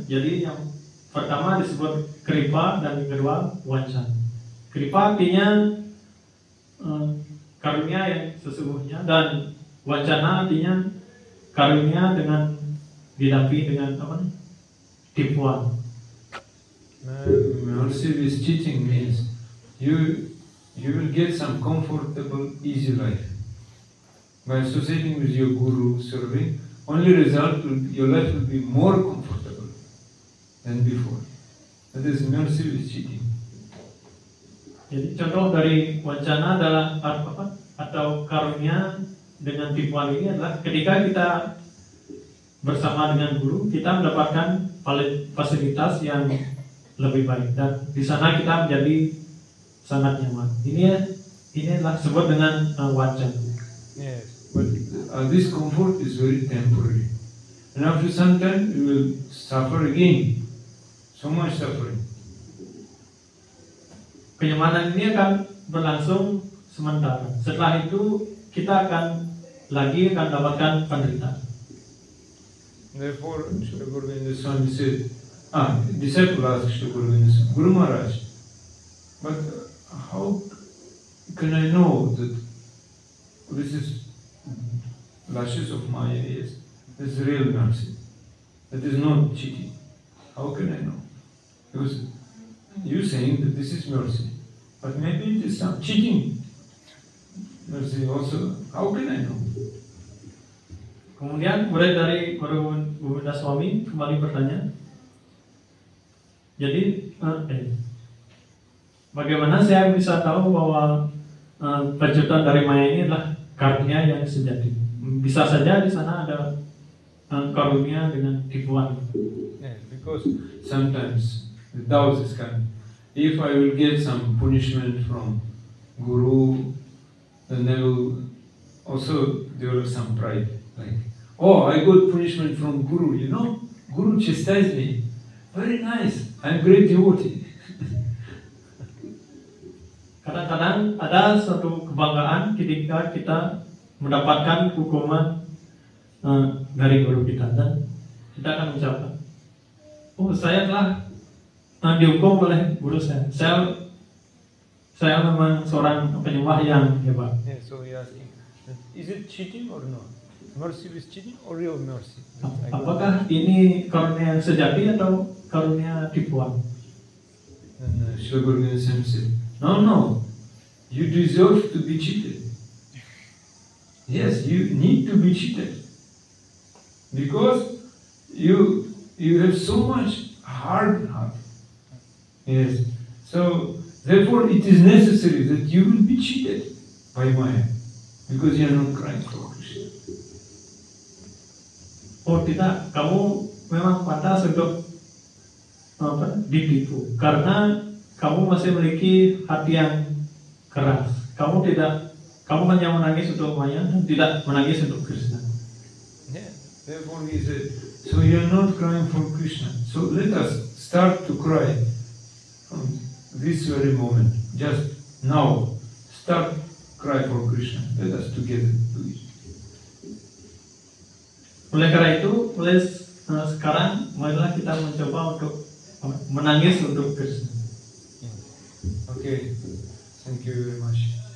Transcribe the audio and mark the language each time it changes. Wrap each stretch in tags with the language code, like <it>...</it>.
<id>Jadi yang pertama disebut kripa dan yang kedua vanchana. Kripa artinya karunia yang sesungguhnya, dan vanchana artinya karunia dengan didampingi dengan tipuan.</id> <en>Mercy with cheating means you will get some comfortable, easy life. By associating with your guru, serving, only result your life will be more comfortable than before. That is mercy with cheating.</en> <id>Jadi contoh dari wacana adalah atau karunia dengan tipuan ini adalah ketika kita bersama dengan guru, kita mendapatkan fasilitas yang lebih baik, dan di sana kita menjadi sangat nyaman. Ini adalah sebut dengan wacana.</id> <en>Yes, but this comfort is very temporary, and after some time you will suffer again, so much suffering.</en> <id>Kenyamanan ini akan berlangsung sementara. Setelah itu kita akan dapatkan penderitaan.</id> <en>Therefore, Srila Guru Govinda Swami said, disciple asked Srila Guru Govinda Swami, Guru Maharaj, but how can I know that this is lashes of Maya? Yes, this is real mercy. That is not cheating. How can I know? Because you saying that this is mercy, but maybe it is some cheating mercy also. How can I know?</en> <id>Kemudian murid dari Guru Govinda Swami kembali bertanya, jadi bagaimana saya bisa tahu bahwa pecutan dari Maya ini adalah karunia yang sejati? Bisa saja di sana ada karunia dengan tipuan.</id> <en>Yeah, because sometimes the doubts is coming. If I will get some punishment from Guru, then they will also develop some pride. Like, oh, I got punishment from Guru, Guru chastised me. very nice, I'm great devotee.</en> <id>Kadang-kadang ada suatu kebanggaan ketika kita mendapatkan hukuman dari guru kita, dan kita akan mengucapkan, oh saya telah dihukum oleh guru saya. Saya memang seorang penyembah yang hebat.</id> <en>Yeah, so he asking, is it cheating or not? Mercy is cheating or real mercy?</en> <id>Apakah ini karunia yang sejati atau karunia tipuan?</id> <en>And Srila Guru Govinda Swami said, no, you deserve to be cheated. Yes, you need to be cheated. Because you have so much hard heart. Yes. So therefore it is necessary that you will be cheated by Maya. Because you are not crying for Krishna.</en> <id>Oh tidak, kamu memang pantas untuk ditipu karena kamu masih memiliki hati yang keras. Kamu hanya menangis untuk Maya dan tidak menangis untuk Krishna.</id> <en>Yeah. Therefore he said, so you are not crying for Krishna. So let us start to cry from this very moment. Just now, start cry for Krishna. Let us together do it.</en> <id>Oleh karena itu, sekarang marilah kita mencoba untuk menangis untuk Krishna.</id> <en>Okay, thank you very much.</en>